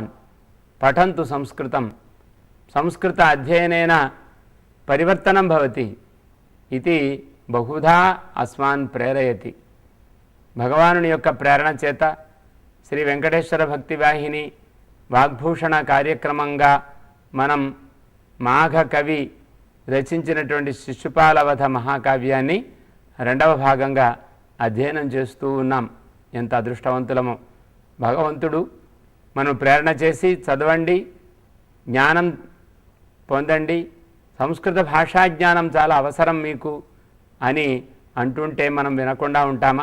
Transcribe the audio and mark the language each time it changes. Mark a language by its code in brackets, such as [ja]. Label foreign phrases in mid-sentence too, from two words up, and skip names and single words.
[sa] पठन्तु संस्कृतं, संस्कृत अध्ययनेन परिवर्तनं भवति इति बहुधा अस्मान् प्रेरयति। [te] భగవానుని యొక్క ప్రేరణ చేత శ్రీ వేంకటేశ్వర భక్తి వాహిని వాగ్భూషణ కార్యక్రమంగా మనం మాఘ కవి రచించినటువంటి శిశుపాలవధ మహాకావ్యాన్ని రెండవ భాగంగా అధ్యయనం చేస్తూ ఉన్నాం. ఎంత అదృష్టవంతులమో! భగవంతుడు మనం ప్రేరణ చేసి చదవండి, జ్ఞానం పొందండి, సంస్కృత భాషా జ్ఞానం చాలా అవసరం మీకు అని అంటుంటే మనం వినకుండా ఉంటామా?